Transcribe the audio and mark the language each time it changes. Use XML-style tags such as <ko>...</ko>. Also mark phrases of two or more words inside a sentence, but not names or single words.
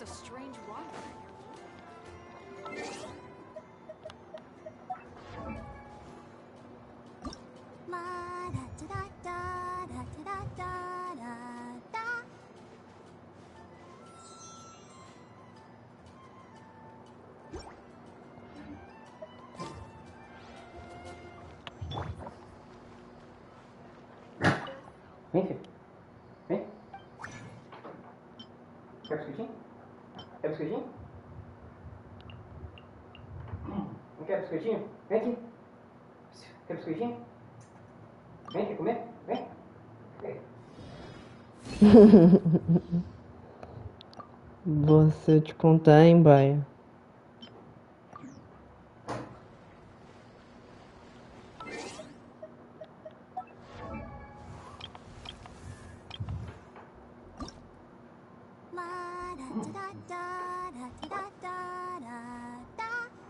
<en>strange wanderer. La da da da da da da da da.</en> <pt>Vem, filho. Vem. Quer biscoitinho? Quer biscoitinho? Não quer biscoitinho? Vem aqui. Quer biscoitinho? Vem, quer comer? Vem. Vem. Você te contar, hein, Baia? La da da da da da da da da.</pt>